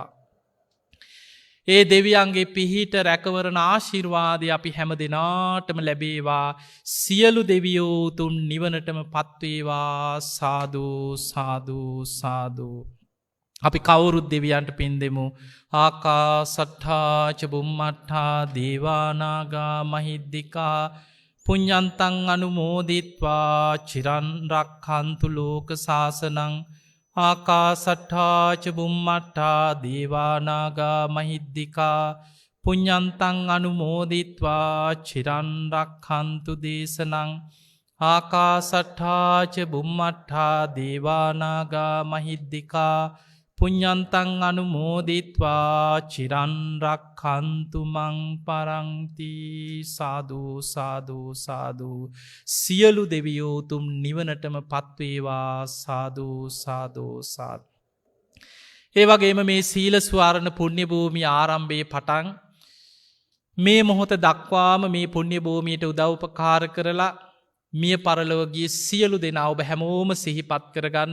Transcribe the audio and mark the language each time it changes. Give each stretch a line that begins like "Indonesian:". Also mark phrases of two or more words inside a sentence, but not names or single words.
Sinhala: ඒ දෙවියන්ගේ පිහිට රැකවරණ ආශිර්වාදය අපි හැම දෙනාටම ලැබේවා. සියලු දෙවියෝ උතුම් නිවනටම පත්වේවා සාදු. අපි කවුරුත් දෙවියන්ට පින් දෙමු.
Pali: ආකාසට්ඨා ච බුම්මට්ඨා දේවානාගා මහිද්దికා පුඤ්ඤන්තං අනුමෝදිත්වා චිරන් රක්ඛන්තු ලෝක සාසනං. ආකාසට්ඨා ච බුම්මට්ඨා දේවානාගා මහිද්దికා පුඤ්ඤන්තං අනුමෝදිත්වා චිරන් රක්ඛන්තු දේශනං. ආකාසට්ඨා ච බුම්මට්ඨා දේවානාගා මහිද්దికා පුඤ්ඤන්තං අනුමෝදිත්වා චිරන් රක්ඛන්තු මං පරන්ති.
Sinhala: සාදු. සියලු දෙවියෝ උතුම් නිවනටම පත්වේවා සාදු. ඒ වගේම මේ සීල ස්වරණ පුණ්‍ය භූමිය ආරම්භයේ පටන් මේ මොහොත දක්වාම මේ පුණ්‍ය භූමියට උදව් උපකාර කරලා මිය පරලොවගිය සියලු දෙනා ඔබ හැමෝම සිහිපත් කරගන්න.